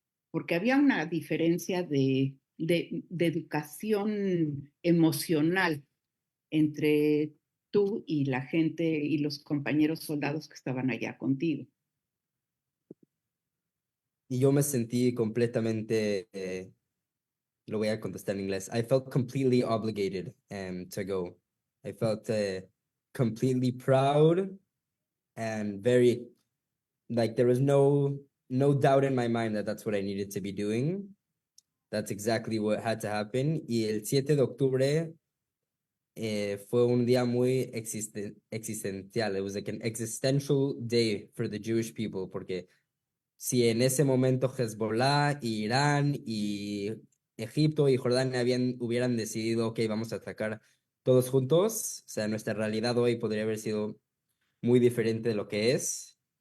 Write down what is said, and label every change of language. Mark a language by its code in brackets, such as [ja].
[es] Porque había una diferencia de educación emocional entre tú y la gente y los compañeros soldados que estaban allá contigo. Y yo me sentí completamente, lo voy a contestar en inglés. [en] I felt completely obligated to go. I felt completely proud and very, like there was no doubt in my mind that that's what I needed to be doing. That's exactly what had to happen. [es] Y el 7 de octubre fue un día muy existencial. [en] It was like an existential day for the Jewish people, [es] porque si en ese momento Hezbollah, y Irán y Egipto y Jordania hubieran decidido, ok, vamos a atacar todos juntos, o sea, nuestra realidad hoy podría haber sido muy diferente de lo que es.